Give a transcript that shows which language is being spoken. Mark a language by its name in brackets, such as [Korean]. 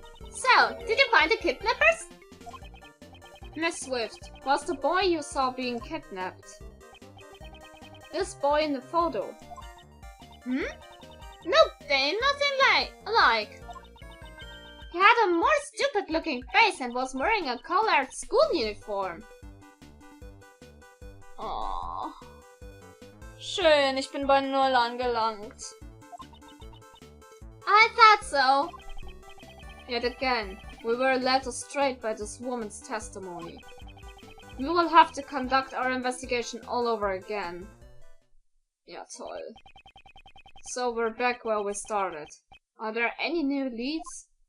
[English] So, did you find the kidnappers? Miss Swift, was the boy you saw being kidnapped? This boy in the photo. Nope, they ain't nothing alike. He had a more stupid looking face and was wearing a collared school uniform. Oh. [German] Schön, ich bin bei 0 angelangt. [English] I thought so. Yet again, we were led astray by this woman's testimony. We will have to conduct our investigation all over again. [German] Ja, toll. [English] So we're back where we started. Are there any new leads?